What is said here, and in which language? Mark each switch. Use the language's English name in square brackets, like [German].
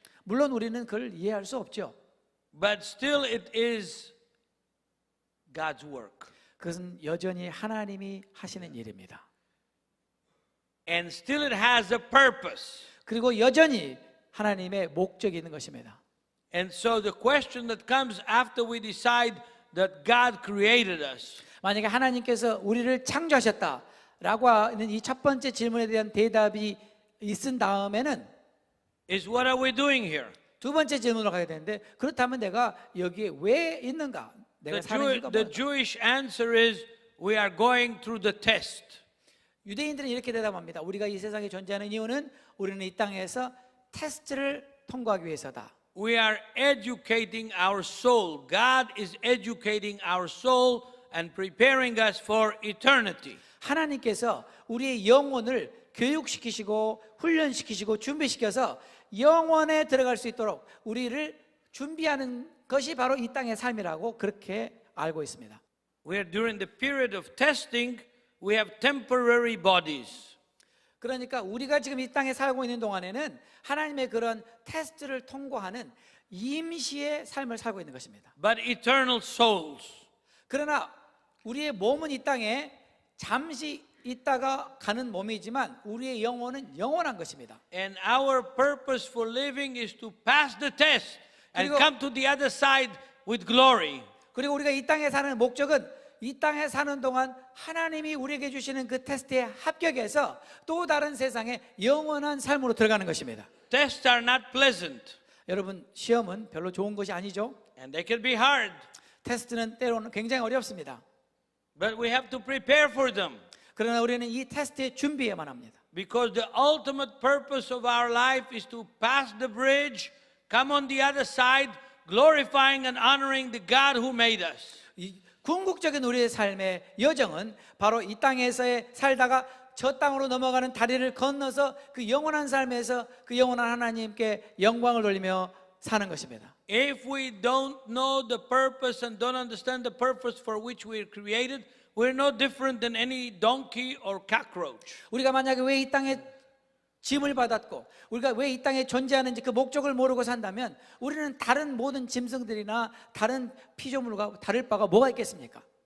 [Korean] 물론 우리는 그걸 이해할 수 없죠. [English] But still it is God's work. [Korean] 그것은 여전히 하나님이 하시는 일입니다. [English] And still it has a purpose. [Korean] 그리고 여전히 하나님의 목적이 있는 것입니다. [English] And so the question that comes after we decide that God created us, [Korean] 만약에 하나님께서 우리를 창조하셨다라고 하는 이 첫 번째 질문에 대한 대답이 있은 다음에는 [English] is what are we doing here? [Korean] 두 번째 질문으로 가게 되는데 그렇다면 내가 여기에 왜 있는가? 내가 사는 이유가 [English] The [Korean] 뭐야? [English] Jewish answer is we are going through the test. [Korean] 유대인들은 이렇게 대답합니다. 우리가 이 세상에 존재하는 이유는 우리는 이 땅에서 테스트를 통과하기 위해서다. [English] We are educating our soul. God is educating our soul and preparing us for eternity. [Korean] 하나님께서 우리의 영혼을 교육시키시고 훈련시키시고 준비시켜서 영원에 들어갈 수 있도록 우리를 준비하는 것이 바로 이 땅의 삶이라고 그렇게 알고 있습니다. [English] Where during the period of testing, we have temporary bodies. [Korean] 그러니까 우리가 지금 이 땅에 살고 있는 동안에는 하나님의 그런 테스트를 통과하는 임시의 삶을 살고 있는 것입니다. [English] But eternal souls. [Korean] 그러나 우리의 몸은 이 땅에 잠시 있다가 가는 몸이지만 우리의 영혼은 영원한 것입니다. [English] And our purpose for living is to pass the test and [Korean] 그리고- [English] come to the other side with glory. [Korean] 그리고 우리가 이 땅에 사는 목적은 이 땅에 사는 동안 하나님이 우리에게 주시는 그 테스트에 합격해서 또 다른 세상에 영원한 삶으로 들어가는 것입니다. [English] Tests are not pleasant [Korean] 여러분 시험은 별로 좋은 것이 아니죠. [English] and they can be hard, [Korean] 테스트는 때로는 굉장히 어렵습니다. [English] but we have to prepare for them. [Korean] 그러나 우리는 이 테스트에 준비해야만 합니다. [English] Because the ultimate purpose of our life is to pass the bridge, come on the other side, glorifying and honoring the God who made us. [Korean] 이 궁극적인 우리의 삶의 여정은 바로 이 땅에서의 살다가 저 땅으로 넘어가는 다리를 건너서 그 영원한 삶에서 그 영원한 하나님께 영광을 돌리며 사는 것입니다. [English] If we don't know the purpose and don't understand the purpose for which we are created, we're no different than any donkey or cockroach. [Korean] 우리가 만약에 왜 이 땅에 짐을 받았고 우리가 왜 이 땅에 존재하는지 그 목적을 모르고 산다면 우리는 다른 모든 짐승들이나 다른 피조물과 다를 바가 뭐가 있겠습니까?